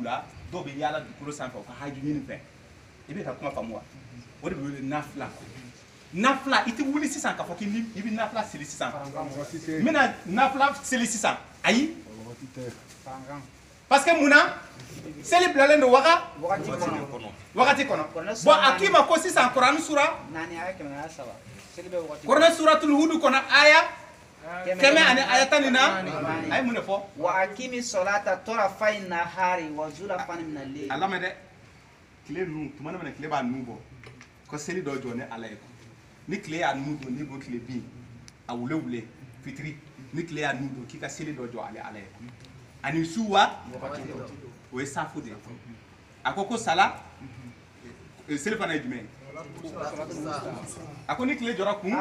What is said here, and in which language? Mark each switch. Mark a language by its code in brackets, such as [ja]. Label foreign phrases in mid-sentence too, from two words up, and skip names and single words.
[bm] la dɔw bɛ yaala dugukolo sanfɛ u ka haju ɲini fɛ i bɛ ka kuma faamu wa o de bɛ wele nafila i tɛ wuli sisan k'a fɔ k'i bɛ nafila seli sisan n bɛna nafila seli sisan ayi [fr] parce que [bm] munna seli bilalen don wagati kɔnɔ bon a k'i ma ko sisan Kurani sura Kurani suratul Hud kɔnɔ aya 100 ani aya 14 a ye mun de fɔ [ar] وأقم الصلاة طرفي النهار وزلفا من الليل [bm] a lamɛn dɛ tile nu tuma na tile b'a nu bɔ ko seli dɔ jɔ ni ala ye ni tile y'a nu don ni ko tile bin a wule fitiri ni tile y'a nu don k'i ka seli dɔ jɔ ale ala ye ani su wa o ye safu de ye a ko sala seli fana ye jumɛn a ko ni tile jɔra kun